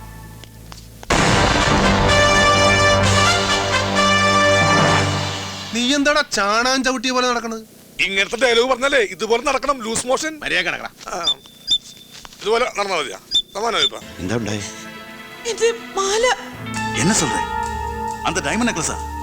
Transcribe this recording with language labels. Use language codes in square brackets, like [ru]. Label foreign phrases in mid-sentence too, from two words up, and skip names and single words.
[ml] നീ എന്താടാ ചാണാൻ ചവിട്ടിയ പോലെ നടക്കണത്? ഇങ്ങനത്തെ ഡയലോഗ് പറഞ്ഞാലേ ഇതുപോലെ നടക്കണം. [en] loose motion. [ml] മര്യാദ കിടക്കടാ. ഇതുപോലെ നടന്നാ മതിയാ. സമാനമായി ഇപ്പൊ എന്താ ഉണ്ടായി? ഇത് മാല. [ta] என்ன சொல்ற? அந்த டைமண்ட் நெக்லஸா?